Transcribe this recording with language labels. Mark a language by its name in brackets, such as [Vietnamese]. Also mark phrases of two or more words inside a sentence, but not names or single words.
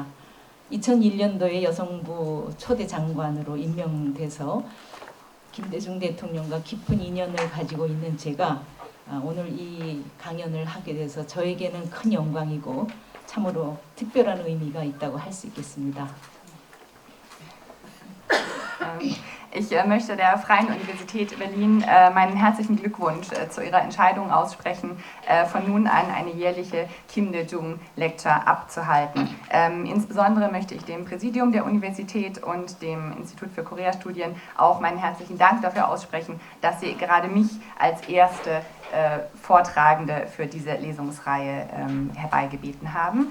[Korean] 2001년도에 여성부 초대 장관으로 임명돼서 김대중 대통령과 깊은 인연을 가지고 있는 제가 오늘 이 강연을 하게 돼서 저에게는 큰 영광이고 참으로 특별한 의미가 있다고 할 수 있겠습니다. [German] Ich möchte der Freien Universität Berlin meinen herzlichen Glückwunsch zu ihrer Entscheidung aussprechen, von nun an eine jährliche Kim Dae-jung Lecture abzuhalten. Insbesondere möchte ich dem Präsidium der Universität und dem Institut für Koreastudien auch meinen herzlichen Dank dafür aussprechen, dass sie gerade mich als erste Vortragende für diese Lesungsreihe herbeigebeten haben.